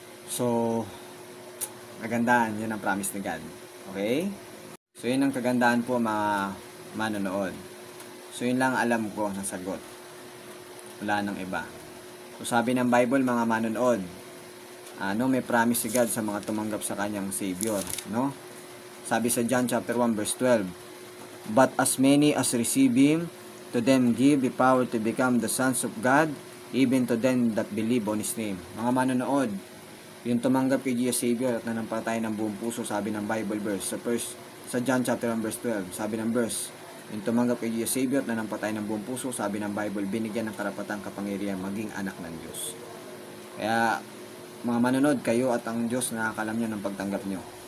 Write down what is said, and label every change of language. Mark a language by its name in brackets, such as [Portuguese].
[Filipino] So, kagandahan, yun ang promise ni God. Okay? So, yun ang kagandahan po, mga manonood. So, yun lang alam ko na sagot. Wala nang iba. So, sabi ng Bible, mga manonood, may promise si God sa mga tumanggap sa kanyang Savior, no? [English] Sabi sa John chapter 1 verse 12, "But as many as receive Him, to them give the power to become the sons of God, even to them that believe on His name." [Filipino] Mga manonood, yung tumanggap kay Jesus Savior at nanampatay ng buong puso, sabi ng Bible verse, sa John chapter 1 verse 12, sabi ng verse, yung tumanggap kay Jesus Savior at nanampatay ng buong puso, sabi ng Bible, binigyan ng karapatang kapangyarihan maging anak ng Diyos. Kaya, mga manonood, kayo at ang Diyos nakakalam nyo ng pagtanggap nyo.